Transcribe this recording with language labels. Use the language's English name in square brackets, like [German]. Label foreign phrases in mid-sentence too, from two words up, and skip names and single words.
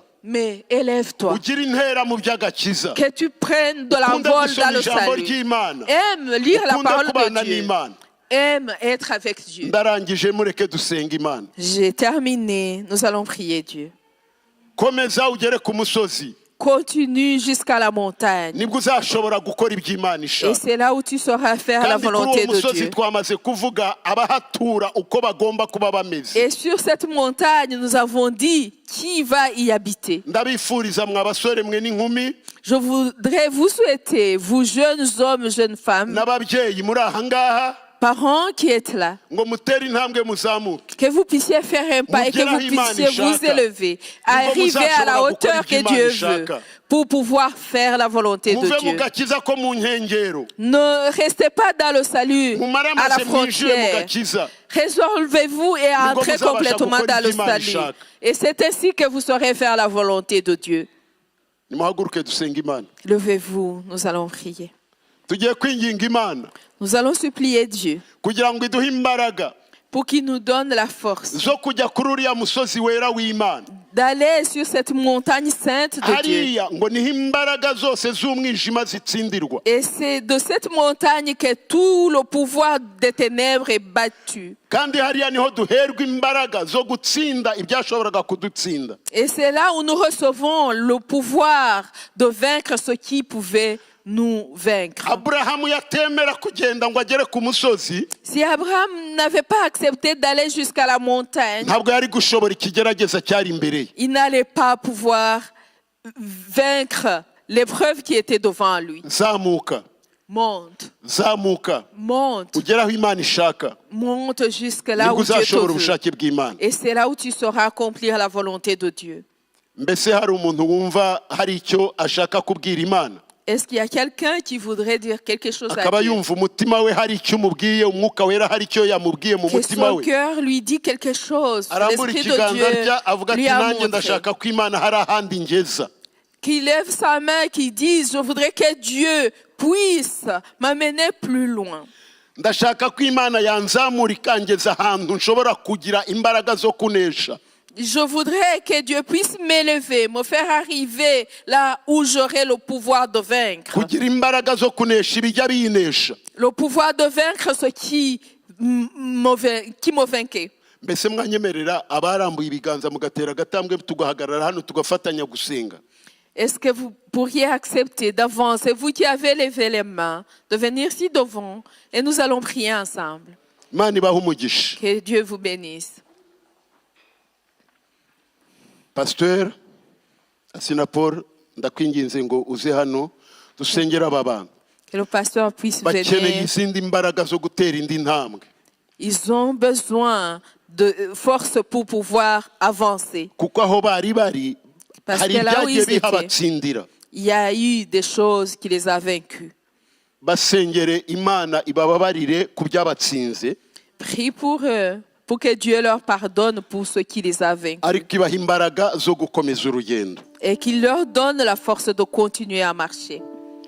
[French] Mais élève-toi. [Kinyarwanda] ugira intera mu by'agakiza, [French] Que tu prennes de [Kinyarwanda] ukunde [French] l'envol [Kinyarwanda] gusoma [French] dans le [Kinyarwanda] ijambo [French] salut. [Kinyarwanda] ry'Imana, [French] Aime lire la [Kinyarwanda] ukunde [French] parole [Kinyarwanda] kubana [French] de Dieu. [Kinyarwanda] n'Imana. [French] Aime être avec Dieu. [Kinyarwanda] Ndarangije mureke dusenga Imana. [French] J'ai terminé. Nous allons prier Dieu. [Kinyarwanda] Komeza ugere ku musozi, [French] Continue jusqu'à la montagne. [Kinyarwanda] nibwo uzashobora gukora ibyo Imana [French] Et [Kinyarwanda] ishaka. [French] c'est là où tu sauras faire la [Kinyarwanda] Kandi kuri [French] volonté [Kinyarwanda] uwo [French] de [Kinyarwanda] musozi [French] Dieu. [Kinyarwanda] twamaze kuvuga abahatura uko bagomba kuba bameze. [French] Et sur cette montagne, nous avons dit qui va y habiter. [Kinyarwanda] Ndabifuriza mwa basore mwe n'inkumi [French] Je voudrais vous souhaiter, vous jeunes hommes, jeunes femmes, [Kinyarwanda] n'ababyeyi muri aha ngaha, [French] parents qui êtes là, [Kinyarwanda] ngo mutere intambwe muzamuke. [French] que vous puissiez faire un pas et que vous puissiez vous élever, arriver à la hauteur que Dieu veut pour pouvoir faire la volonté de [Kinyarwanda] Muve mu [French] Dieu. [Kinyarwanda] gakiza ko mu nkengero, [French] Ne restez pas dans le salut [Kinyarwanda] mumare [French] à la [Kinyarwanda] amaze mwinjire mu [French] frontière. [Kinyarwanda] gakiza. [French] Résolvez-vous et entrez [Kinyarwanda] muzabasha [French] complètement [Kinyarwanda] gukora [French] dans le [Kinyarwanda] ibyo Imana [French] salut. [Kinyarwanda] ishaka. [French] Et c'est ainsi que vous saurez faire la volonté de Dieu. [Kinyarwanda] Nimuhaguruke dusenga Imana. [French] Levez-vous, nous allons prier. [Kinyarwanda] Tugiye kwinginga Imana [French] Nous allons supplier Dieu [Kinyarwanda] kugira ngo iduhe imbaraga [French] pour qu'il nous donne la force [Kinyarwanda] zo kujya kuri uriya musozi wera w'Imana. [French] d'aller sur cette montagne sainte de Dieu. [Kinyarwanda] Hariya ngo niho imbaraga zose z'umwijima zitsindirwa. [French] Et c'est de cette montagne que tout le pouvoir des ténèbres est battu. [Kinyarwanda] Kandi hariya niho duherwa imbaraga zo gutsinda ibyashoboraga kudutsinda. [French] Et c'est là où nous recevons le pouvoir de vaincre ce qui pouvait nous vaincre. [Kinyarwanda] Aburahamu yatemera kugenda ngo agere ku musozi, [French] Si Abraham n'avait pas accepté d'aller jusqu'à la montagne, [Kinyarwanda] ntabwo yari gushobora ikigerageza cyari imbere ye. [French] il n'allait pas pouvoir vaincre l'épreuve qui était devant lui. [Kinyarwanda] Zamuka, [French] Monte, [Kinyarwanda] zamuka, [French] monte, [Kinyarwanda] ugere aho Imana ishaka, [French] monte jusque là [Kinyarwanda] nibwo [French] où Dieu te [Kinyarwanda] uzashobora [French] veut. [Kinyarwanda] ubushake bw'Imana. [French] Et c'est là où tu sauras accomplir la volonté de Dieu. [Kinyarwanda] Mbese hari umuntu wumva hari icyo ashaka kubwira Imana, [French] Est-ce qu'il y a quelqu'un qui voudrait dire quelque chose à [Kinyarwanda] akaba [French] Dieu? [Kinyarwanda] yumva umutima we hari icyo umubwiye, umwuka wera hari icyo yamubwiye mu [French] Que [Kinyarwanda] mutima [French] son [Kinyarwanda] we, [French] cœur lui dit quelque chose. [Kinyarwanda] arambura [French] L'Esprit de [Kinyarwanda] ikiganza [French] Dieu [Kinyarwanda] rye avuga ati [French] lui a [Kinyarwanda] nanjye [French] montré. [Kinyarwanda] ndashaka ko Imana hari ahandi ngeza. [French] Qu'il lève sa main, qu'il dise, je voudrais que Dieu puisse m'amener plus loin. [Kinyarwanda] Ndashaka ko Imana yanzamura ikangeza ahantu nshobora kugira imbaraga zo kunesha. [French] Je voudrais que Dieu puisse m'élever, me faire arriver là où j'aurai le pouvoir de vaincre. [Kinyarwanda] Kugira imbaraga zo kunesha ibijya binesha. [French] Le pouvoir de vaincre ce qui me vainquait. [Kinyarwanda] Mbese mwanyemerera abarambuye ibiganza mugatera agatambwe tugahagarara hano tugafatanya gusenga. [French] Est-ce que vous pourriez accepter d'avance, vous qui avez levé les mains, de venir ici devant et nous allons prier ensemble. [Kinyarwanda] Imana ibahe umugisha. [French] Que Dieu vous bénisse. [Kinyarwanda] Pasteur Asina Paul, ndakwinginze ngo uze hano dusengera aba bantu. [French] Que le pasteur puisse [Kinyarwanda] Bakeneye [French] venir. [Kinyarwanda] izindi mbaraga zo gutera indi ntambwe. [French] Ils ont besoin de force pour pouvoir avancer. [Kinyarwanda] Kuko aho bari bari [French] Parce [Kinyarwanda] hari [French] que là où [Kinyarwanda] ibyagiye [French] ils étaient, [Kinyarwanda] bihabatsindira. [French] il y a eu des choses qui les ont vaincus. [Kinyarwanda] Basengere Imana ibababarire ku byabatsinze, [French] Prie pour eux, pour que Dieu leur pardonne pour ce qui les a vaincus. [Kinyarwanda] ariko ibaha imbaraga zo gukomeza urugendo. [French] Et qu'il leur donne la force de continuer à marcher.